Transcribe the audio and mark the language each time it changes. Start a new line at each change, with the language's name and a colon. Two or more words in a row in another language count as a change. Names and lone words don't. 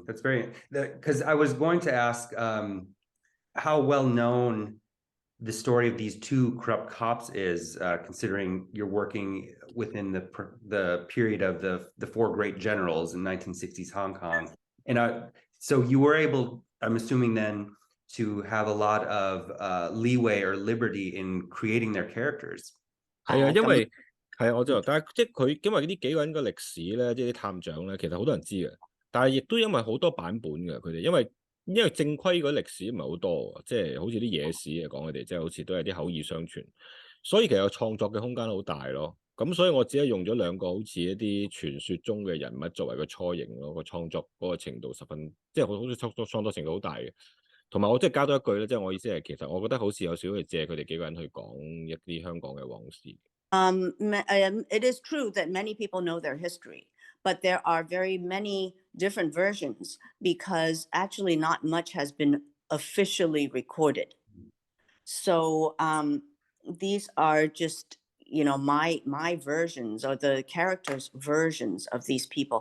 English: That's very, because I was going to ask how well known the story of these two corrupt cops is, considering you're working within the period of the four great generals in 1960s Hong Kong. And so you were able, I'm assuming then, to have a lot of leeway or liberty in creating their characters.
Cantonese: 係啊，因為係啊，我知道，但係即係佢因為呢幾個人嘅歷史咧，即係啲探長咧，其實好多人知嘅，但係亦都因為好多版本嘅佢哋，因為正規嗰啲歷史唔係好多，即係好似啲野史嚟講佢哋，即係好似都係啲口耳相傳，所以其實創作嘅空間好大咯。咁所以我只係用咗兩個好似一啲傳說中嘅人物作為個雛形咯，個創作嗰個程度十分，即係好似創作程度好大嘅。同埋我即係加多一句咧，即係我意思係其實我覺得好似有少少借佢哋幾個人去講一啲香港嘅往事。
English: It is true that many people know their history, but there are very many different versions because actually not much has been officially recorded. So these are just, my versions or the characters' versions of these people.